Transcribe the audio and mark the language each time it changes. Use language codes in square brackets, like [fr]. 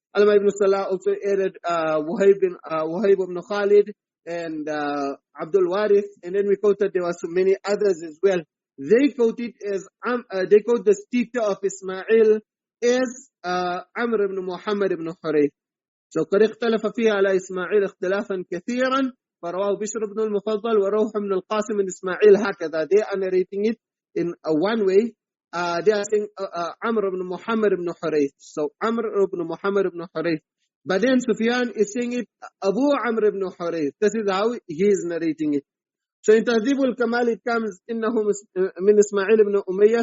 [en] Alama ibn Salah also added Wahib ibn Khalid and Abdul Warith, and then we quoted there were so many others as well. They quoted as they quote the teacher of Ismail as Amr ibn Muhammad ibn Hurayth. [ar] So قد اختلف فيها على إسماعيل اختلافا كثيرا فرواه بشر بن المفضل وروح بن القاسم بن إسماعيل هكذا. [en] They are narrating it in one way. They are saying Amr ibn Muhammad ibn Hurayth. So Amr ibn Muhammad ibn Hurayth. But then Sufyan is saying it Abu Amr ibn Hurayth. This is how he is narrating it. So in Tahdhib al-Kamal it comes [ar] إنه من إسماعيل [en] ibn Umayyah.